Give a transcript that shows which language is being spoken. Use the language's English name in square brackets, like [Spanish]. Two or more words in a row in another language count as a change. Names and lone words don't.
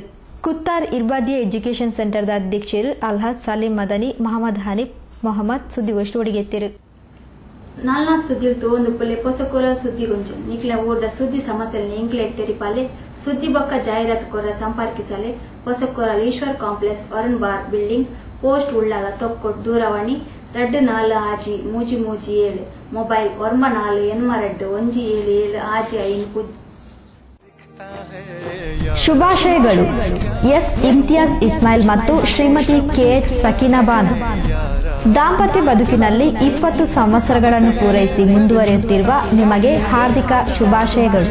[Tulu] ಕುತ್ತಾರ್ ಇರ್ಬಾದಿಯ ಎಜುಕೇಷನ್ ಸೆಂಟರ್ದ ಅಧ್ಯಕ್ಷರು ಅಲ್ ಹಜ್ ಸಾಲಿಂ ಮದನಿ ಮೊಹಮ್ಮದ್ ಹನೀಫ್ ಮೊಹಮ್ಮದ್ ಸುದ್ದಿಗೋಷ್ಠಿ ಒಡಗೆತ್ತಿರು. ನಾಲ್ನಾ ಸುದ್ದಿ ತೋಂದು ಪುಲೆ ಪೊಸಕೊರ ಸುದ್ದಿ ಗೊಂಚು ನಿಕ್ಲ ಊರ್ದ ಸುದ್ದಿ ಸಮಸ್ಯೆಲ್ ಎಂಕ್ಲೆ ತೆರಿಪಾಲೆ ಸುದ್ದಿ ಬೊಕ್ಕ ಜಾಹೀರಾತು ಕೊರ ಸಂಪರ್ಕಿಸಲೆ ಪೊಸಕೊರ ಈಶ್ವರ್ ಕಾಂಪ್ಲೆಕ್ಸ್ ವರುಣ್ ಬಾರ್ ಬಿಲ್ಡಿಂಗ್ ಪೋಸ್ಟ್ ಉಳ್ಳಾಲ ತೊಕ್ಕೊಟ್ ದೂರವಾಣಿ 24 ಮೊಬೈಲ್ 94 8 [Kannada] ಶುಭಾಶಯಗಳು. ಎಸ್ ಇಮ್ತಿಯಾಜ್ ಇಸ್ಮಾಯಿಲ್ ಮತ್ತು ಶ್ರೀಮತಿ ಕೆಎಚ್ ಸಕೀನಾ ಬಾನು ದಾಂಪತ್ಯ ಬದುಕಿನಲ್ಲಿ 20 ಸಂವತ್ಸರಗಳನ್ನು ಪೂರೈಸಿ ಮುಂದುವರಿಯುತ್ತಿರುವ ನಿಮಗೆ ಹಾರ್ದಿಕ ಶುಭಾಶಯಗಳು.